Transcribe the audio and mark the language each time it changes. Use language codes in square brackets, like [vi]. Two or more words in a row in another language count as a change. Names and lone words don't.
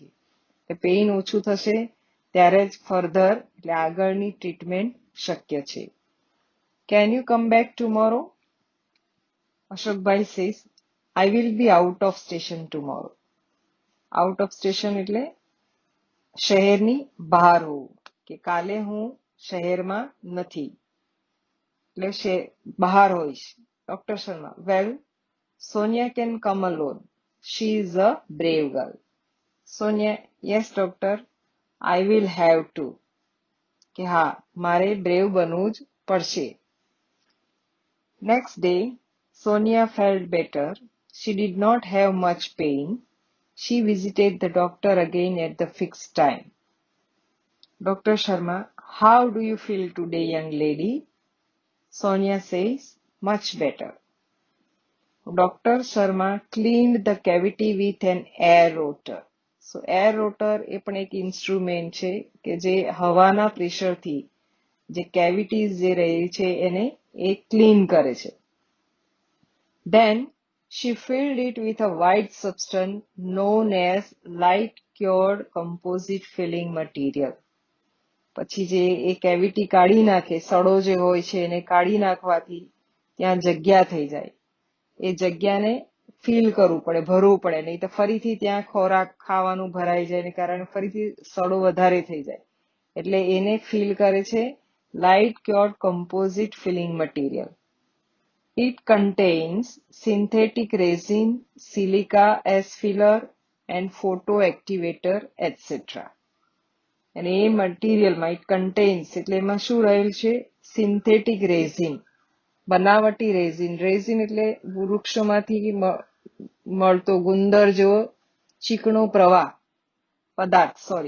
[gu] પેઇન ઓછું થશે ત્યારે જ ફર્ધર એટલે આગળની ટ્રીટમેન્ટ શક્ય છે. [en] Can you come back tomorrow? Ashokbhai says, I will be out of station tomorrow. out of station [gu] એટલે શહેરની બહાર હોવું, કે કાલે હું શહેરમાં નથી એટલે બહાર હોઈશ. [en] Doctor Sharma, well, Sonia can come alone. She is a brave girl. Sonia, yes doctor, I will have to. [gu] કે હા, મારે બ્રેવ બનવું જ પડશે. [en] Next day, Sonia felt better. She did not have much pain. She visited the doctor again at the fixed time. Dr. Sharma, how do you feel today, young lady? Sonia says, much better. Dr. Sharma cleaned the cavity with an air rotor. So air rotor [gu] એ પણ એક ઇન્સ્ટ્રુમેન્ટ છે કે જે હવાના પ્રેશરથી જે કેવિટીઝ જે રહી છે એને એ ક્લીન કરે છે. [en] Then she filled it with a white substance known as light cured composite filling material. [gu] પછી જે એ કેવિટી કાઢી નાખે, સડો જે હોય છે એને કાઢી નાખવાથી ત્યાં જગ્યા થઈ જાય. એ જગ્યાને ફિલ કરવું પડે, ભરવું પડે, નહીં તો ફરીથી ત્યાં ખોરાક ખાવાનું ભરાઈ જાય ને કારણે ફરીથી સડો વધારે થઈ જાય. એટલે એને ફિલ કરે છે [en] light cured composite filling material. It contains synthetic resin, silica as filler and photoactivator, etc. [gu] અને એ મટીરિયલમાં [en] it contains [gu] એટલે એમાં શું રહેલ છે? [en] synthetic resin, [gu] બનાવટી રેઝિન. રેઝિન એટલે વૃક્ષોમાંથી મળતો ગુંદર જેવો ચીકણો પ્રવાહ પદાર્થ, સોરી.